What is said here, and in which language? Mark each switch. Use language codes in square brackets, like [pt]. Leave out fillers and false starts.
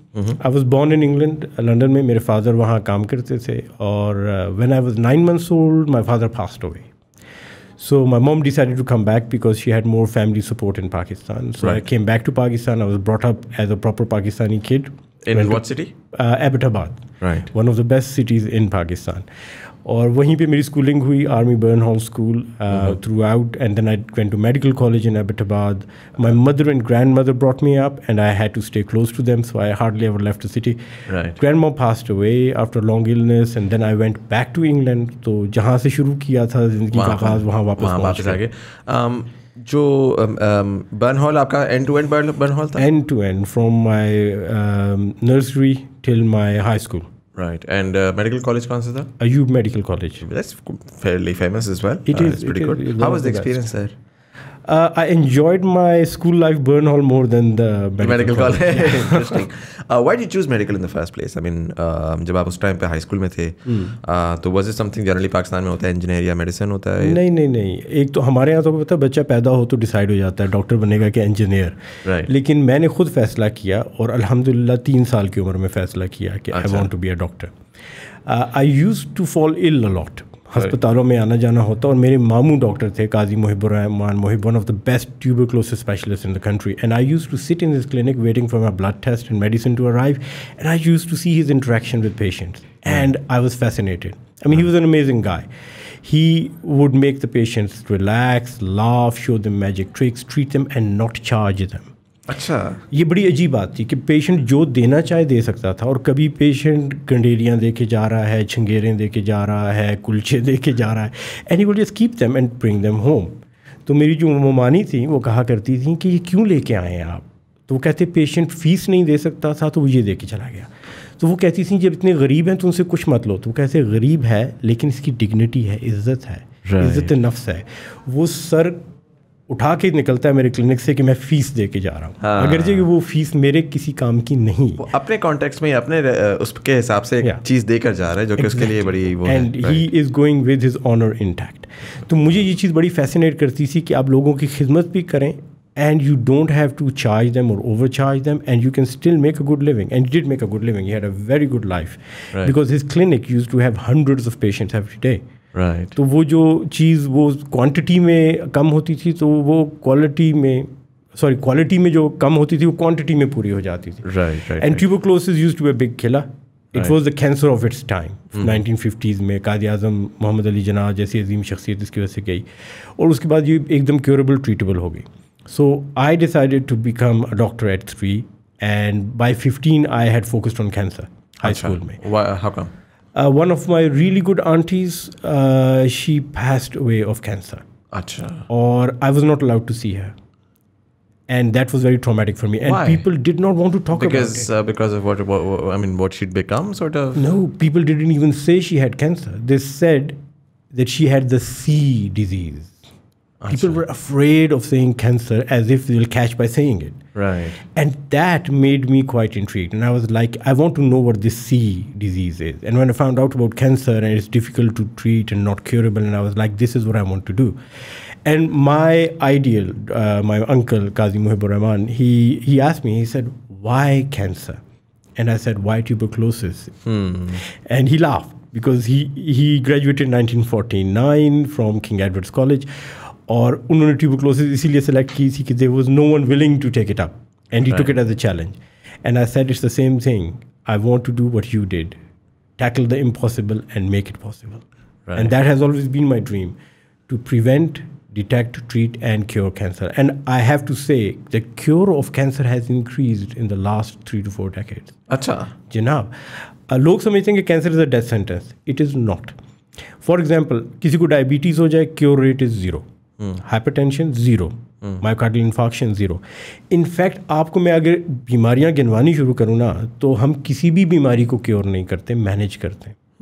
[en] I was born in England, London [hi] में मेरे father वहाँ काम करते थे, [en] और when I was 9 months old, my father passed away. So my mom decided to come back because she had more family support in Pakistan. So right. I came back to Pakistan. I was brought up as a proper Pakistani kid. In what city? Abbottabad. Right. One of the best cities in Pakistan. [hi] और वहीं पे मेरी schooling हुई, army burn hall school through out, [en] And then I went to medical college in Abbottabad. My mother and grandmother brought me up, and I had to stay close to them, so I hardly ever left the city. Right. Grandma passed away after a long illness, and then I went back to England. [hi] तो जहाँ से शुरू किया था ज़िंदगी का आगाज़, वहाँ वापस आ गए. जो बर्न हॉल आपका and to and burn hall था? [en] End to end, from my nursery till my high school. Right. [hi] And medical college कौन सा था? [en] Ayub Medical College. That's fairly famous as well. It is. It's pretty good. How was the experience there? I enjoyed my school life burn hall more than the medical college. Interesting. Why did you choose medical in the first place? I mean, [hi] जब आप उस time पे high school में थे, तो [en] was it something generally [hi] Pakistan में होता है, इंजीनियर या मेडिसिन होता है? नहीं. एक तो हमारे यहाँ तो पता है, बच्चा पैदा हो तो डिसाइड हो जाता है डॉक्टर बनेगा कि इंजीनियर. Right. लेकिन मैंने खुद फैसला किया, और अल्हम्दुलिल्लाह 3 साल की उम्र में फैसला किया कि [en] I want to be a doctor. I used to fall ill a lot. [hi] अस्पतालों में आना जाना होता, और मेरे मामू डॉक्टर थे, काजी मुहिबुर्रहमान Mohib, [en] One of the best tuberculosis specialists in the country, and I used to sit in his clinic waiting for my blood test and medicine to arrive, and I used to see his interaction with patients, and I was fascinated. I mean, he was an amazing guy. He would make the patients relax, laugh, show them magic tricks, treat them and not charge them. [hi] अच्छा, ये बड़ी अजीब बात थी कि patient जो देना चाहे दे सकता था, और कभी पेशेंट गंडेरियाँ दे के जा रहा है, छंगेरें दे के जा रहा है, कुलचे दे के जा रहा है, [en] And he would just keep them and bring them home. [hi] तो मेरी जो ममानी थी वो कहा करती थी कि ये क्यों लेके आए हैं आप? तो वो कहते पेशेंट फ़ीस नहीं दे सकता था, तो वो ये दे के चला गया. तो वो कहती थी जब इतने गरीब हैं तो उनसे कुछ मत लो. तो वो कहते गरीब है लेकिन इसकी डिग्निटी है, इज़्ज़त है, इज़्ज़त नफ्स है. वो सर उठा के निकलता है मेरे क्लिनिक से कि मैं फ़ीस दे के जा रहा हूँ, अगर जो वो फ़ीस मेरे किसी काम की नहीं. वो अपने कॉन्टेक्स्ट में अपने उसके हिसाब से एक चीज़ देकर जा रहा है जो कि उसके लिए बड़ी वो है. [en] And he is going with his honour intact. [hi] तो मुझे ये चीज़ बड़ी फैसिनेट करती थी कि आप लोगों की खिदमत भी करें, [en] and you don't have to charge them or overcharge them, and you can still make a good living. And he did make a good living. He had a very good life, right. Because his clinic used to have hundreds of patients every day. Right. [hi] तो वो जो चीज़ वो quantity में कम होती थी, तो वो quality में जो कम होती थी वो क्वांटिटी में पूरी हो जाती थी. [en] Right. And tuberculosis used to be a big killer. It was the cancer of its time. [hi] 1950s में कायद आज़म मोहम्मद अली जिन्ना जैसी अजीम शख्सियत इसकी वजह से गई, और उसके बाद ये एकदम क्योरेबल ट्रीटेबल हो गई. [en] So I decided to become a doctor at 3, and by 15 I had focused on cancer. High school [hi] में. [en] How come? One of my really good aunties, she passed away of cancer. [hi] Achha. [en] Or I was not allowed to see her, and that was very traumatic for me. And Why? People did not want to talk about it. Because of what she'd become, sort of. No, people didn't even say she had cancer. They said that she had the C disease. People were afraid of saying cancer as if they'll catch by saying it. Right. And that made me quite intrigued. And I was like, I want to know what this C disease is. And when I found out about cancer and it's difficult to treat and not curable, and I was like, this is what I want to do. And my ideal, my uncle, Qazi Muhibbur-Rahman, he asked me, he said, why cancer? And I said, why tuberculosis? And he laughed because he graduated in 1949 from King Edward's College. [hi] और उन्होंने tuberculosis इसीलिए select की थी कि [en] There was no one willing to take it up, and he took it as a challenge. And I said it's the same thing. I want to do what you did, tackle the impossible and make it possible. Right. And that has always been my dream, to prevent, detect, treat and cure cancer. And I have to say the cure of cancer has increased in the last 3 to 4 decades. [hi] अच्छा. जनाब, लोग समझते हैं कि [en] Cancer is a death sentence. It is not. [hi] For example, किसी को diabetes हो जाए, [en] Cure rate is 0. [hi] Hypertension 0. Myocardial infarction 0. In fact आपको मैं अगर बीमारियां गिनवानी शुरू करूँ ना, तो हम किसी भी बीमारी को क्योर नहीं करते, मैनेज करते हैं.